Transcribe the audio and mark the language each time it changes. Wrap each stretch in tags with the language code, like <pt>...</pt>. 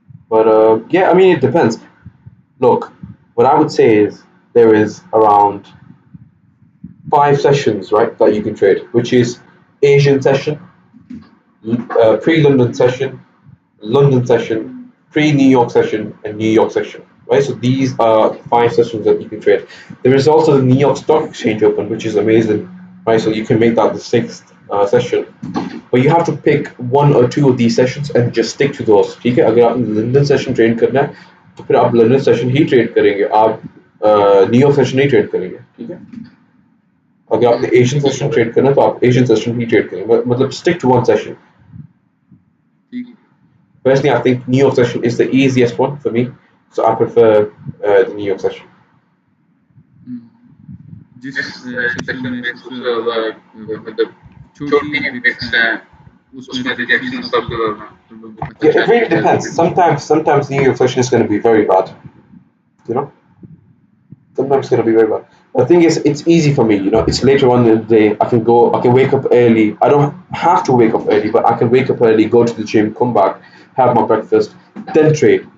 <en>But yeah, I mean, it depends. Look, what I would say is there is around 5 sessions, right, that you can trade, which is Asian session, pre-London session, London session, pre-New York session, and New York session, right? So these are 5 sessions that you can trade. There is also the New York Stock Exchange open, which is amazing, right? So you can make that the 6th session, but you have to pick one or two of these sessions and just stick to those.</en> <hi>ठीक है, अगर आपने London session train करना है तो फिर आप London session ही trade करेंगे, आप न्यूयॉर्क सेशन नहीं ट्रेड करेंगे, ठीक है। अगर आपने एशियन सेशन ट्रेड करना है तो आप एशियन सेशन ही ट्रेड करेंगे, मतलब</hi> <en>stick to one session. Personally, I think New York session is the easiest one for me, so I prefer the New York session.</en> <hi>जिस सेशन में सबसे ज़्यादा मतलब छोटी बिट्स हैं उसमें रिजेक्शन सबसे ज़्यादा</hi> <en>Yeah, it really depends. Sometimes New York session is going to be very bad. You know, sometimes it's going to be very bad. The thing is, it's easy for me. You know, it's later on in the day. I can wake up early. I don't have to wake up early, but I can wake up early, go to the gym, come back, have my breakfast, then trade.</en>